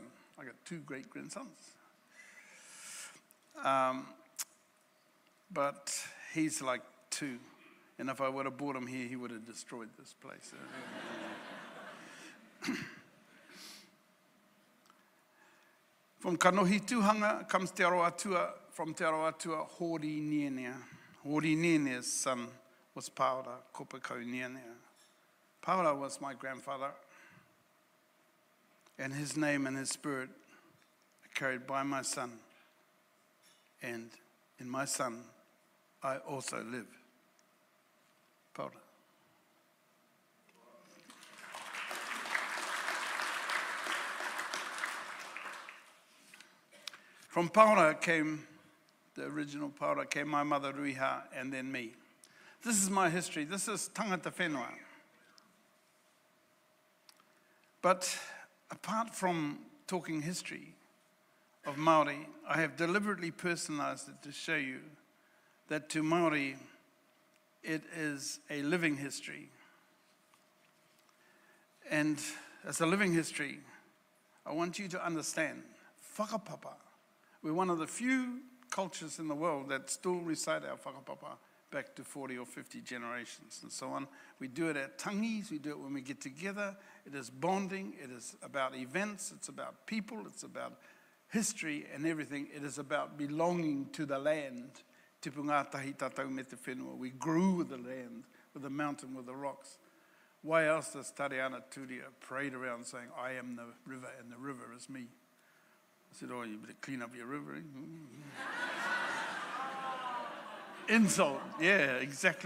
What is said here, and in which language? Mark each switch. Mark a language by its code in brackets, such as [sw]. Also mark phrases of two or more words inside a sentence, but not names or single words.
[en] I got two great-grandsons. But he's like two. And if I would have brought him here, he would have destroyed this place. From Kanohi Tuhanga comes Te Aroatua. From Te Aroatua, Hori Nienea. Hori Nienea's son was Paora, Kopekau Nienea. Paora was my grandfather. And his name and his spirit are carried by my son. And in my son, I also live. Paora. From Paora came, the original Paora came my mother Ruiha and then me. This is my history. This is [mi] tangata whenua. [en] But apart from talking history of Māori, I have deliberately personalized it to show you that to Māori, it is a living history. And as a living history, I want you to understand, whakapapa. We're one of the few cultures in the world that still recite our whakapapa back to 40 or 50 generations and so on. We do it at tangis, we do it when we get together. It is bonding, it is about events, it's about people, it's about history and everything. It is about belonging to the land. [mi] Tipu ngātahi tātou me te whenua. [en] We grew with the land, with the mountain, with the rocks. Why else does Tariana Turia parade around saying, I am the river and the river is me? I said, oh, you better clean up your river. Eh? Insult, yeah, exactly.